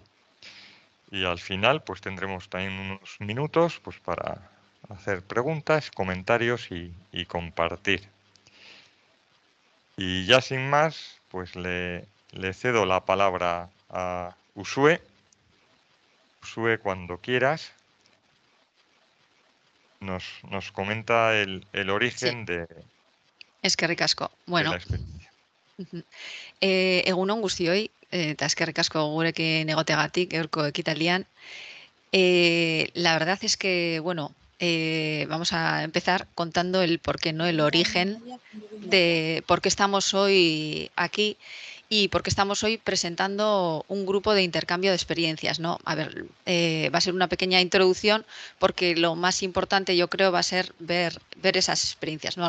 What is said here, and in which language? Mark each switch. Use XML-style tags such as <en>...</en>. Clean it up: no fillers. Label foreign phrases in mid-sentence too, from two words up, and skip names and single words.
<es>Y al final, pues tendremos también unos minutos pues, para hacer preguntas, comentarios y compartir. Y ya sin más, pues le cedo la palabra a Usue. Usue, cuando quieras. nos comenta el Sí, origen</es> <eu>eskerrik asko.</eu> <es>de Bueno, la experiencia.</es> <eu>egun on guztioi, eta eskerrik asko gurekin egoteagatik gaurko ekitaldian.</eu> <es>La verdad es que, bueno, vamos a empezar contando el por qué, ¿no? El origen de por qué estamos hoy aquí y por qué estamos hoy presentando un grupo de intercambio de experiencias, ¿no? A ver, va a ser una pequeña introducción porque lo más importante yo creo va a ser ver esas experiencias, ¿no?</es>